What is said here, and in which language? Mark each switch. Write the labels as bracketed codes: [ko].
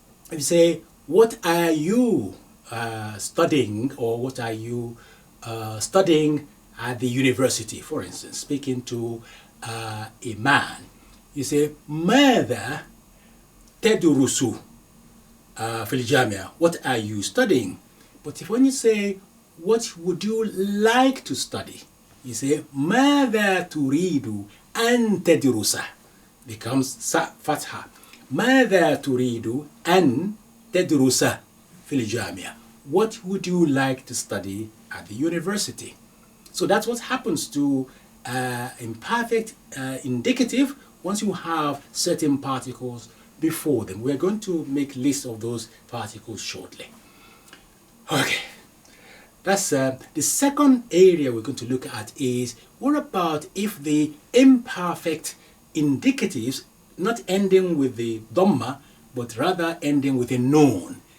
[en] If you say, what are you studying, or what are you studying at the university, for instance, speaking to a man, you say, [ar] ماذا تدرس في الجامعة? [en] What are you studying? But if when you say, what would you like to study? You say, [ar] ماذا تريد أن تدرس? [en] Becomes فتحة. [ar] ماذا تريد أن تدرس في الجامعة? [en] What would you like to study at the university? So that's what happens to imperfect indicative once you have certain particles before them. We're going to make lists of those particles shortly. Okay, that's the second area we're going to look at is, what about if the imperfect indicatives not ending with the dhamma, but rather ending with a noun?